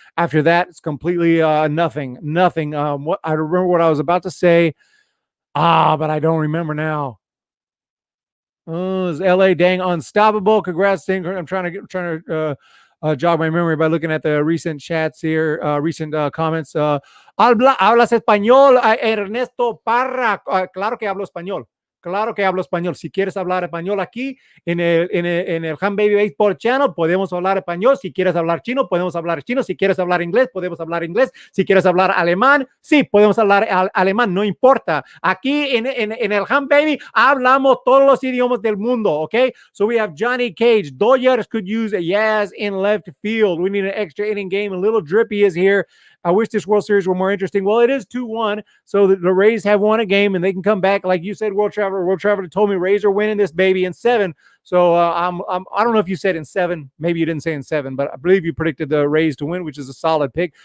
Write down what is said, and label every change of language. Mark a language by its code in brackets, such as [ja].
[en] After that, it's completely nothing. I remember what I was about to say. But I don't remember now. Is LA dang unstoppable? Congrats. I'm trying to jog my memory by looking at the recent chats here, recent comments. [es] Hablas español, Ernesto Parra. Claro que hablo español. Claro que hablo español. Si quieres hablar español aquí en el Ham Baby Baseball Channel, podemos hablar español. Si quieres hablar chino, podemos hablar chino. Si quieres hablar inglés, podemos hablar inglés. Si quieres hablar alemán, sí, podemos hablar alemán. No importa. Aquí en el Ham Baby hablamos todos los idiomas del mundo, okay? [en] So we have Johnny Cage. Dodgers could use a Yaz in left field. We need an extra inning game. A little drippy is here. I wish this World Series were more interesting. Well, it is 2-1, so the Rays have won a game, and they can come back. Like you said, World Traveler told me Rays are winning this baby in 7. So I don't know if you said in 7. Maybe you didn't say in 7, but I believe you predicted the Rays to win, which is a solid pick.